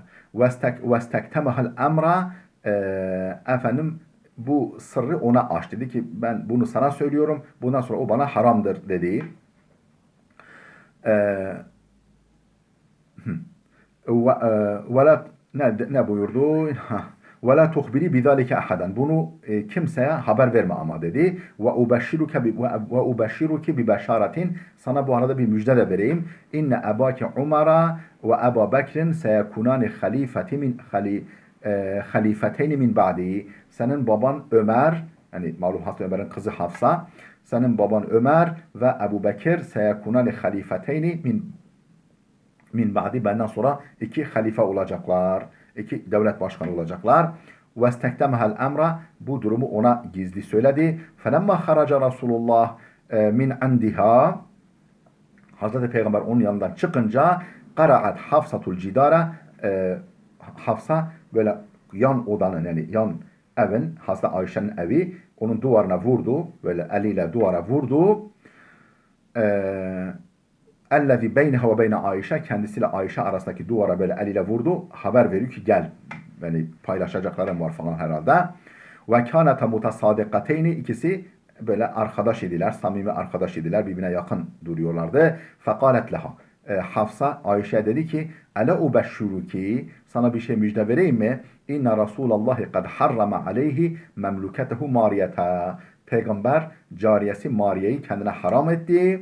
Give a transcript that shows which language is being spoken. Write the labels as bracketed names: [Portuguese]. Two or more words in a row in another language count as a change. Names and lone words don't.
[Arabic] واستكتمها الأمر [Turkish] efendim bu sırrı ona aç. Dedi ki ben bunu sana söylüyorum. Bundan sonra o bana haramdır dedi. Ne buyurdu? [Arabic] وَلَا تُخْبِرِي بِذَٰلِكَ أَحَدًا. [Turkish] Bunu kimseye haber verme ama dedi. [Arabic] وَاُبَشِّرُكِ بِبَشَارَةٍ. [Turkish] Sana bu arada bir müjde de vereyim. [Arabic] إن أباك عمر و أبو بكر سيكونان خليفتين من بعدي. [Turkish] Senin baban Ömer, yani malum Hazreti Ömer'in kızı Hafsa, senin baban Ömer ve Ebu Bekir [Arabic] سيكونان خليفتين من بعدي. [Turkish] Benden sonra iki halife olacaklar. İki devlet başkanı olacaklar. [Arabic] وَاسْتَكْتَمَهَا الْاَمْرَ. [Turkish] Bu durumu ona gizli söyledi. [Arabic] فَلَمَّا خَرَجَ رسول الله من عندها. [Turkish] Hazreti Peygamber onun yanından çıkınca [Arabic] قَرَعَتْ حفصة الجدار. [Turkish] Hafsa böyle yan odanın yani yan evin Hazreti Ayşe'nin evi onun duvarına vurdu. Böyle eliyle duvara vurdu. [Arabic] اَلَّذِي بَيْنَهَا وَبَيْنَ [Turkish] Ayşe kendisiyle Ayşe arasındaki duvara böyle eliyle vurdu. Haber veriyor ki gel. Yani paylaşacaklarım var falan herhalde. [Arabic] وَكَانَتَ مُتَصَادِقَتَيْنِ. [Turkish] İkisi böyle arkadaş idiler, samimi arkadaş idiler, birbirine yakın duruyorlardı. [Arabic] فقالت لها. [Turkish] Hafsa Ayşe dedi ki: [Arabic] "ألا أبشرك, [Turkish] sana bir şey müjde vereyim mi? [Arabic] إن رسول الله قد حرم عليه مملوكته مارية. [Turkish] Peygamber cariyesi Mariye'yi kendine haram etti.